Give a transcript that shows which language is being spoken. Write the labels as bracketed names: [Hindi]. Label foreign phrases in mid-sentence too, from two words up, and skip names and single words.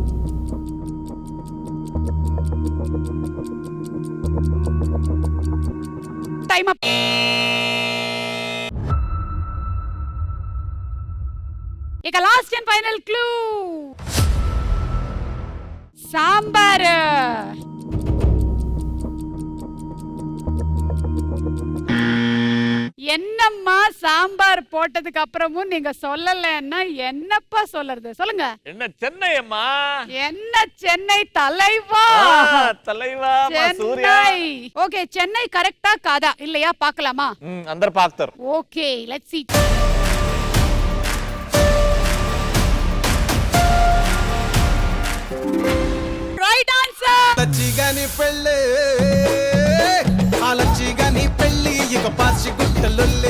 [English] Time up. [Telugu] ఇక [English] last and final clue, [Telugu] సాంబార్. [Tamil] என்னம்மா சாம்பார் போட்டதுக்கு அப்புறமும் நீங்க சொல்லலன்னா என்னப்பா சொல்லறது சொல்லுங்க. என்ன சென்னை அம்மா, என்ன சென்னை தலைவா. தலைவா சூர்யா. [Telugu] ఓకే, చెన్నై కరెక్టా కాదా [Tamil] இல்லையா பார்க்கலாமா? [Telugu] అందరు పాకుతారు. [English] Okay, let's see. Right answer. [Telugu] లచ్చిగాని పెళ్ళే ఆలచ్చిగాని పెళ్ళి ఇక పాచి గుట్టలొల్లే.